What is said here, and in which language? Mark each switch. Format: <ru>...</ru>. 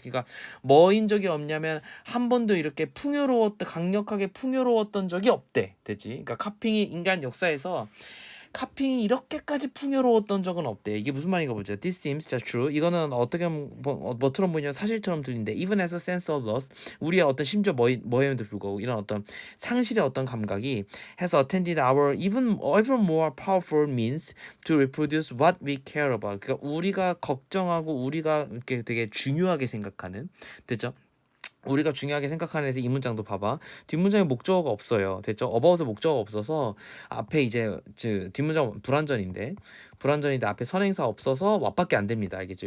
<ko>그러니까 뭐인 적이 없냐면 한 번도 이렇게 강력하게 풍요로웠던 적이 없대. 됐지? 그러니까 카핑이 인간 역사에서 카핑이 이렇게까지 풍요로웠던 적은 없대. 이게 무슨 말인가 보죠.</ko> <en>This seems just true.</en> <ko>이거는 어떻게 뭐처럼 보이냐면 사실처럼 들리는데</ko> <en>even as a sense of loss</en> <ko>우리의 어떤 심지어 뭐에도 불구하고 이런 어떤 상실의 어떤 감각이</ko> <en>has attended our even more powerful means to reproduce what we care about.</en> <ko>그러니까 우리가 걱정하고 우리가 이렇게 되게 중요하게 생각하는 됐죠? 우리가 중요하게 생각하는 데서 이 문장도 봐봐. 뒷문장에 목적어가 없어요. 됐죠? 어바웃에 목적어가 없어서 앞에 이제 뒷문장 불완전인데 앞에 선행사 없어서 what밖에 안 됩니다. 알겠죠?</ko>